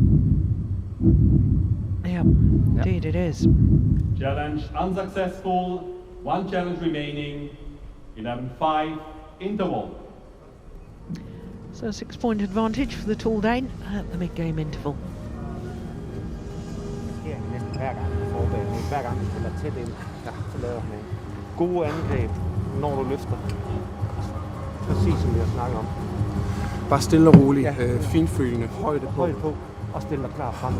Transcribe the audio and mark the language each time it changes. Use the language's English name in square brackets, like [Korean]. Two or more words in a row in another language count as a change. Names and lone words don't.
[English] Yeah, indeed it is. Challenge unsuccessful. One challenge remaining. 11-5. Interval. So 6-point advantage for the tall Dane at the mid-game interval. [Danish] Hver gang på forbanen, hver gang du spiller tæt ind, så laver han en gode angreb, når du løfter. Præcis som vi har snakket om. Bare stille og roligt, finfølende, højde på. Højde på, og stille dig klar frem.